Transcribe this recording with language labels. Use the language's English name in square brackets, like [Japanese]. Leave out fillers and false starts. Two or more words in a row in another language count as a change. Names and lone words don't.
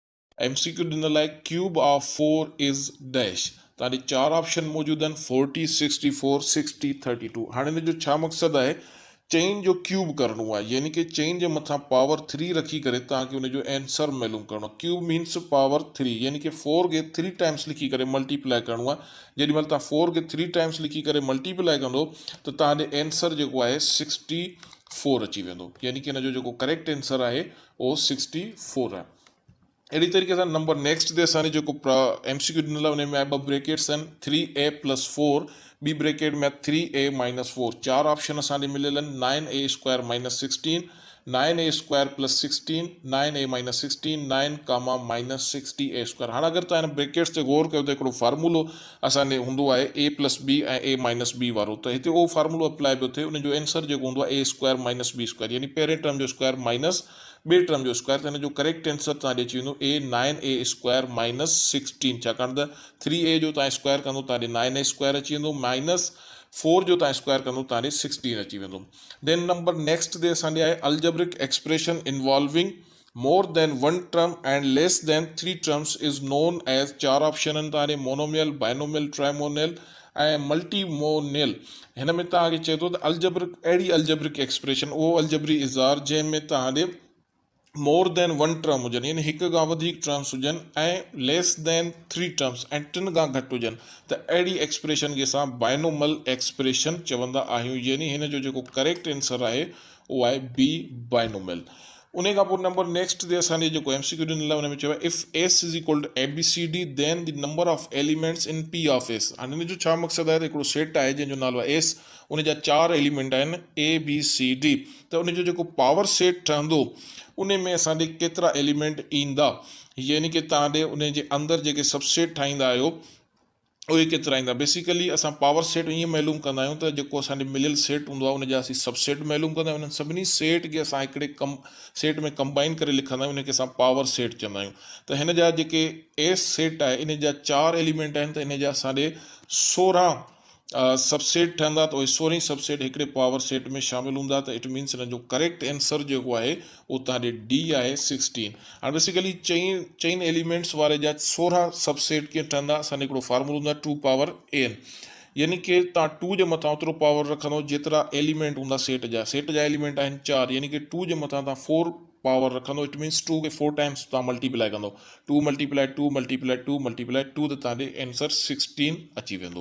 [Sindhi] MCQ ॾिनल आहे [English] cube of 4 is dash. [Sindhi] तव्हांखे 4 ऑप्शन मौजूद आहिनि 40 64 60 32। हाणे हिन जो छा मक़सदु आहे, चेन जो क्यूब करणो आहे, यानी कि चेन जे मथां पावर 3 रखी करे तव्हांखे हुनजो आंसर मालूम करणो आहे। [English] cube means power 3, [Sindhi] यानी कि 4 खे 3 टाइम्स लिखी करे मल्टीप्लाई करणो आहे। जेॾी महिल तव्हां 4 खे 3 टाइम्स लिखी करे मल्टीप्लाई कंदो त तव्हांजो आंसर जेको आहे 64 अची वेंदो, यानी कि हिन जो जेको [English] correct answer [Sindhi] आहे उहो 64 आहे। अहिड़ी तरीक़े सां [English] number next [Sindhi] ते असांजे जेको MCQ ॾिनल आहे उन में आहे 2 ब्रेकेट्स आहिनि 3a + 4, ॿी ब्रेकेट में 3a - 4। 4 ऑप्शन असांखे मिलियल आहिनि 9a² - 16, 9a² + 16, 9a - 16, 9, -60a²। हाणे अगरि तव्हां हिन ब्रेकेट्स ते गौर कयो त हिकिड़ो फार्मूलो असांजे हूंदो आहे a + b ऐं a - b वारो, त हिते उहो फार्मूलो अप्लाई पियो थिए। उनजो आंसर जेको हूंदो आहे a² - b², यानी पहिरें टर्म जो [English] square minus [Sindhi] ॿिए टर्म जो स्क्वायर। त हिन जो [English] correct answer [Sindhi] तव्हांखे अची वेंदो a 9a² - 16, छाकाणि त 3a जो तव्हां स्क्वायर कंदो तव्हांखे 9a² अची वेंदो, -4 जो तव्हां स्क्वायर कंदो तव्हांखे 16 अची वेंदो। [English] then number next [Sindhi] ते असांजे आहे [English] algebraic expression involving more than one term and less than 3 terms is known as. [Sindhi] 4 ऑप्शन आहिनि तव्हांजे [English] monomial, binomial, trinomial [Sindhi] ऐं मल्टीमोनियल। हिन में तव्हांखे चए थो त अल्जेब्रिक, अहिड़ी अल्जेब्रिक एक्सप्रेशन, उहो अल्जेब्री इज़ार जंहिंमें तव्हांजे [English] more than 1 term [Sindhi] हुजनि, यानी हिक खां वधीक टर्म्स हुजनि ऐं [English] less than 3 terms [Sindhi] ऐं 3 खां घटि हुजनि, त अहिड़ी एक्सप्रेशन खे असां [English] binomial expression [Sindhi] चवंदा आहियूं, यानी हिन जो जेको [English] correct answer [Sindhi] आहे उहो आहे [English] B binomial. [Sindhi] उन खां पोइ [English] number next [Sindhi] ते असांजे जेको MCQ ॾिनल आहे उन में चयो आहे [English] if S = ABCD then the number of elements in P of S. [Sindhi] हाणे हिन जो छा मक़सदु आहे त हिकिड़ो सेट आहे जंहिंजो नालो आहे S, उन जा 4 एलिमेंट आहिनि ABCD, त उन जो जेको [English] power set [Sindhi] ठहंदो उन में असांजे केतिरा एलिमेंट ईंदा, यानी कि तव्हांजे उन जे अंदरि जेके सबसेट ठाहींदा आहियो उहे केतिरा ईंदा। बेसिकली असां [English] power set [Sindhi] ईअं मालूम कंदा आहियूं त जेको असांजे मिलियल सेट हूंदो आहे उनजा असीं सबसेट मालूम कंदा आहियूं। उन्हनि सभिनी सेट खे असां हिकिड़े सेट में कंबाइन करे लिखंदा आहियूं, उनखे असां [English] power set [Sindhi] चवंदा आहियूं। त हिन जा जेके [English] S set [Sindhi] आहे इन जा 4 एलिमेंट आहिनि, त इन जा असांजे 16 सबसेट ठहंदा, त उहे 16 सबसेट हिकिड़े [English] power set [Sindhi] में शामिल हूंदा। त [English] it means [Sindhi] हिन जो [English] correct answer [Sindhi] जेको आहे उहो तव्हांजे डी आहे 16। हाणे बेसिकली चईन एलिमेंट्स वारे जा 16 सबसेट कीअं ठहंदा, असांजो हिकिड़ो फार्मूलो हूंदो आहे 2^n, यानी कि तव्हां 2 जे मथां ओतिरो पावर रखंदो जेतिरा एलिमेंट हूंदा सेट जा एलिमेंट आहिनि 4, यानी कि 2 जे मथां तव्हां 4 पावर रखंदो, [English] it means [Sindhi] 2 खे 4 टाइम्स तव्हां मल्टीप्लाई कंदो, 2 × 2 × 2 × 2, त तव्हांजे आंसर 16 अची वेंदो।